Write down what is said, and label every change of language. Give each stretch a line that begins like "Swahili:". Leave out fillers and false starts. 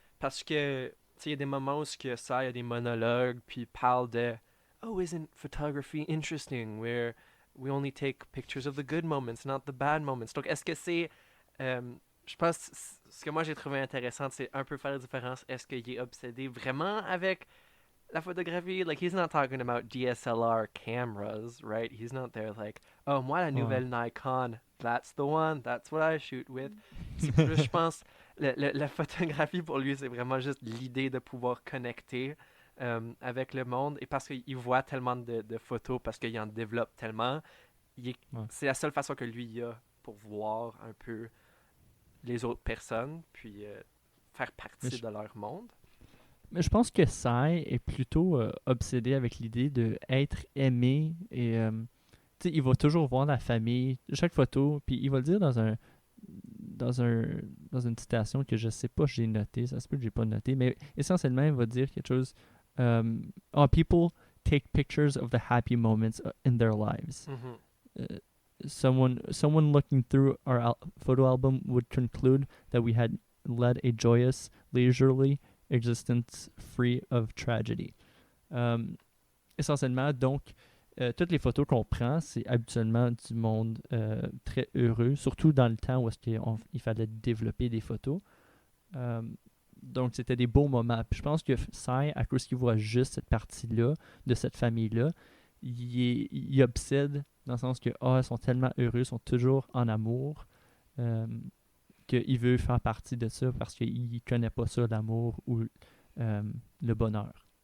French: Parce que, tu sais, il y a des moments où il y a des monologues, puis il parle de
English: Oh, isn't photography interesting? Where we only take pictures of the good moments, not the bad moments.
French: Donc, est-ce que c'est. euh, je pense ce que moi j'ai trouvé intéressant, c'est un peu faire la différence. Est-ce qu'il est obsédé vraiment avec la photographie?
English: Like, he's not talking about DSLR cameras, right? He's not there like, oh,
French: moi, la Ouais.
English: nouvelle Nikon, that's the one, that's what I shoot with.
French: C'est plus, je pense, la photographie pour lui, c'est vraiment juste l'idée de pouvoir connecter avec le monde. Et parce qu'il voit tellement de photos, parce qu'il en développe tellement, Ouais. c'est la seule façon que lui il a pour voir un peu les autres personnes, puis faire Mais, partie je, de leur monde. mais je pense que Sai est plutôt obsédé avec l'idée d'être aimé et tu sais, il va toujours voir la famille, chaque photo, puis il va le dire dans un dans une citation que je sais pas j'ai noté, ça se peut que j'ai pas noté, mais essentiellement il va dire quelque chose
English: oh, people take pictures of the happy moments in their lives. Mhm. Uh, someone looking through our photo album would conclude that we had led a joyous, leisurely existence free of tragedy.
French: Essentiellement, donc, toutes les photos qu'on prend, c'est habituellement du monde très heureux, surtout dans le temps où il fallait développer des photos. Euh, donc, c'était des beaux moments. Puis je pense que Sai, à cause qu'il voit juste cette partie-là, de cette famille-là, il obsède dans le sens que, ils sont tellement heureux, ils sont toujours en amour, euh, qu'il veut faire partie de ça parce qu'il connaît pas ça, l'amour ou le bonheur.